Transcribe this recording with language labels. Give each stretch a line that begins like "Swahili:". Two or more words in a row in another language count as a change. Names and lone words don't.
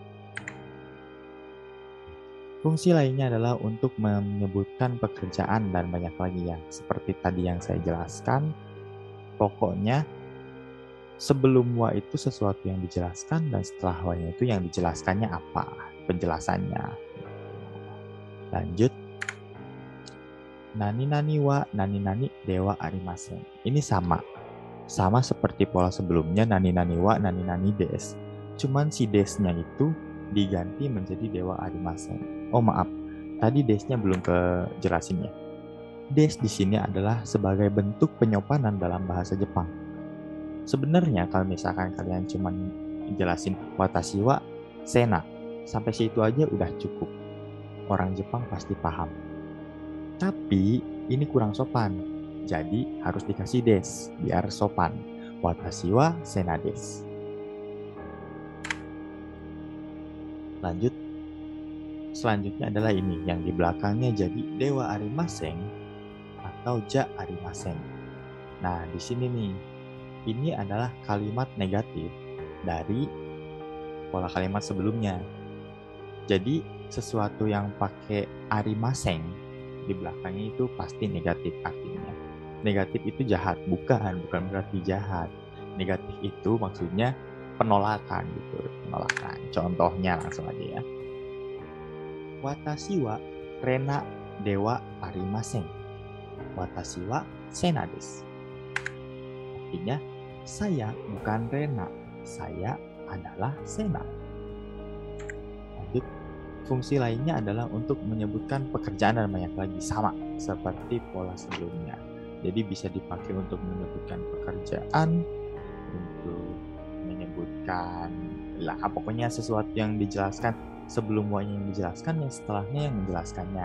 Indonesian: Fungsi lainnya adalah untuk menyebutkan pekerjaan dan banyak lagi ya. Seperti tadi yang saya jelaskan, pokoknya sebelum wa itu sesuatu yang dijelaskan dan setelah wa-nya itu yang dijelaskannya apa, penjelasannya. Lanjut.
Japanese: 何々は何々ではありません.
Indonesian: Ini sama. Sama seperti pola sebelumnya
Japanese: 何々は何々です.
Indonesian: Cuman si desnya itu diganti menjadi
Japanese: ではありません.
Indonesian: Oh maaf, tadi desnya belum kejelasin ya. Des di sini adalah sebagai bentuk penyopanan dalam bahasa Jepang. Sebenarnya kalau misalkan kalian cuma jelasin
Japanese: 私はセナ,
Indonesian: sampai situ aja udah cukup. Orang Jepang pasti paham. Tapi ini kurang sopan. Jadi harus dikasih des biar sopan.
Japanese: 私はセナです.
Indonesian: Lanjut. Selanjutnya adalah ini, yang di belakangnya jadi
Japanese: ではありません
Indonesian: atau
Japanese: じゃありません.
Indonesian: Nah, di sini nih, ini adalah kalimat negatif dari pola kalimat sebelumnya. Jadi, sesuatu yang pakai arimasen di belakangnya itu pasti negatif artinya. Negatif itu jahat, bukan berarti jahat. Negatif itu maksudnya penolakan gitu, penolakan. Contohnya langsung aja ya.
Japanese: 私はレナではありません. 私はセナです.
Indonesian: Artinya, saya bukan Rena, saya adalah Sena. Lanjut, fungsi lainnya adalah untuk menyebutkan pekerjaan dan banyak lagi, sama seperti pola sebelumnya. Jadi bisa dipakai untuk menyebutkan pekerjaan, untuk menyebutkan pokoknya sesuatu yang dijelaskan sebelum yang dijelaskan, yang setelahnya yang menjelaskannya.